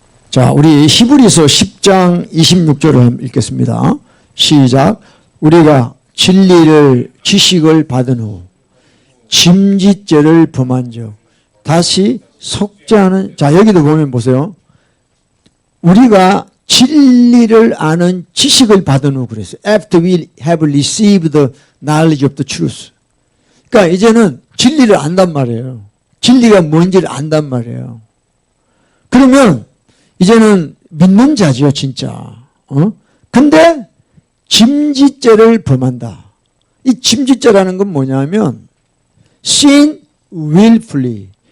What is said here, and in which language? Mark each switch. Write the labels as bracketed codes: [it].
[ko] 자, 우리 히브리서 10장 26절을 한번 읽겠습니다. 시작. 우리가 진리를 지식을 받은 후 짐짓죄를 범한즉 다시 속죄하는. 자, 여기도 보면 보세요. 우리가 진리를 아는 지식을 받은 후 그랬어요. [en] After we have received the knowledge of the truth. [ko] 그러니까 이제는 진리를 안단 말이에요. 진리가 뭔지를 안단 말이에요. 그러면 이제는 믿는 자죠, 진짜. 근데 짐짓죄를 범한다. 이 짐짓죄라는 건 뭐냐면 [en] sin willfully.